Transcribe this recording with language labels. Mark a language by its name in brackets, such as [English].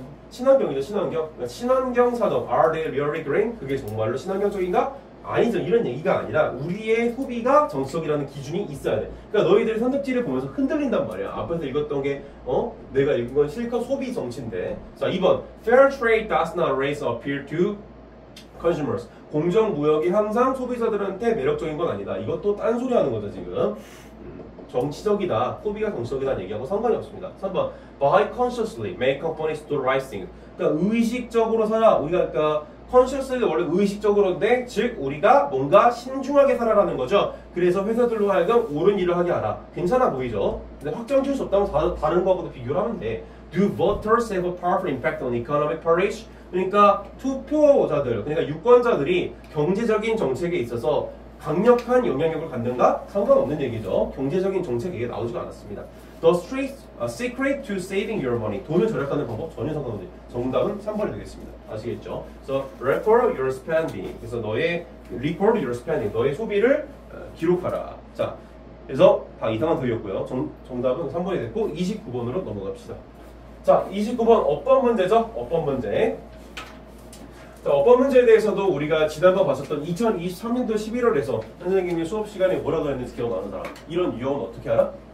[Korean] 친환경이죠. 친환경. 그러니까 친환경 산업. [English] Are they really green? [Korean] 그게 정말로 친환경적인가? 아니죠. 이런 얘기가 아니라 우리의 소비가 정치적이라는 기준이 있어야 돼. 그러니까 너희들이 선택지를 보면서 흔들린단 말이야. 앞에서 읽었던 게 내가 읽은 건 실컷 소비 정치인데. 자, 2번. [English] Fair trade does not raise appeal to consumers. [Korean] 공정무역이 항상 소비자들한테 매력적인 건 아니다. 이것도 딴소리 하는 거죠, 지금. 정치적이다. 소비가 정치적이다는 얘기하고 상관이 없습니다. 3번. [English] Buy consciously. Make companies do the right thing. [Korean] 그러니까 의식적으로 살아. 우리가 그러니까 consciously 원래 의식적으로인데 즉 우리가 뭔가 신중하게 살아라는 거죠. 그래서 회사들로 하여금 옳은 일을 하게 하라. 괜찮아 보이죠? 근데 확정 지을 수 없다면 다른 거하고도 비교를 하면 돼. [English] Do voters have a powerful impact on economic policy? [Korean] 그러니까 투표자들, 그러니까 유권자들이 경제적인 정책에 있어서 강력한 영향력을 갖는가? 상관없는 얘기죠. 경제적인 정책 얘기가 나오지가 않았습니다. [English] The secret to saving your money. [Korean] 돈을 절약하는 방법 전혀 상관없는. 정답은 3번이 되겠습니다. 아시겠죠? 그래서 [English] record your spending. 그래서 record your spending. [Korean] 너의 소비를 기록하라. 자, 그래서 다 이상한 소리였고요. 정답은 3번이 됐고 29번으로 넘어갑시다. 자, 29번 어법 문제죠? 어법 문제. 자, 어법 문제에 대해서도 우리가 지난번 봤었던 2023년도 11월에서 선생님이 수업 시간에 뭐라고 했는지 기억나는 사람. 이런 유형은 어떻게 알아?